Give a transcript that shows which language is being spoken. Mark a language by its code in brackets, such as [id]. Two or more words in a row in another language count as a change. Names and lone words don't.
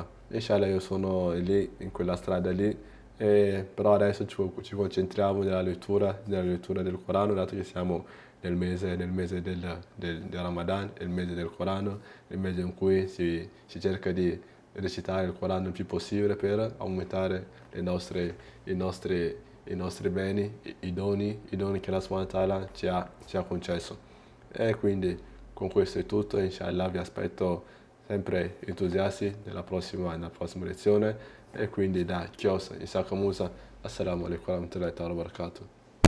[it] Inshallah, io sono lì, in quella strada lì, però adesso ci concentriamo nella lettura del Corano, dato che siamo nel mese del Ramadan, il mese del Corano, il mese in cui si cerca di recitare il Corano il più possibile per aumentare i nostri beni, i doni che Allah [ar] سبحانه وتعالى [it] ci ha concesso. E quindi con questo è tutto, inshallah vi aspetto sempre entusiasti nella prossima lezione e quindi da Chiosa, Isaka Musa, [ar] السلام عليكم ورحمة الله وبركاته.